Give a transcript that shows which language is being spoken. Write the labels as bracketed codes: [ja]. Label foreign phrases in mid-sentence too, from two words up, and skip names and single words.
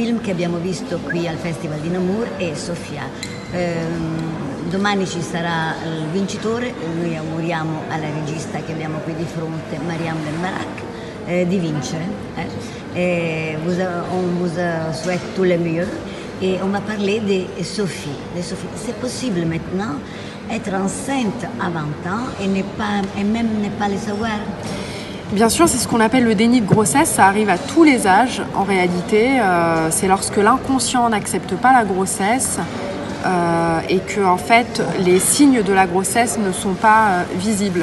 [it] che abbiamo visto qui al Festival di Namur è Sofia. Domani ci sarà il vincitore, noi auguriamo alla regista che abbiamo qui di fronte, Mariam Benbarak, di vincere. [fr] On vous souhaite tout le mieux et on va parler de Sophie. C'est possible maintenant être enceinte à 20 ans et même ne pas le savoir? Bien sûr, c'est ce qu'on appelle le déni de grossesse, ça arrive à tous les âges en réalité, c'est lorsque l'inconscient n'accepte pas la grossesse et que en fait les signes de la grossesse ne sont pas visibles.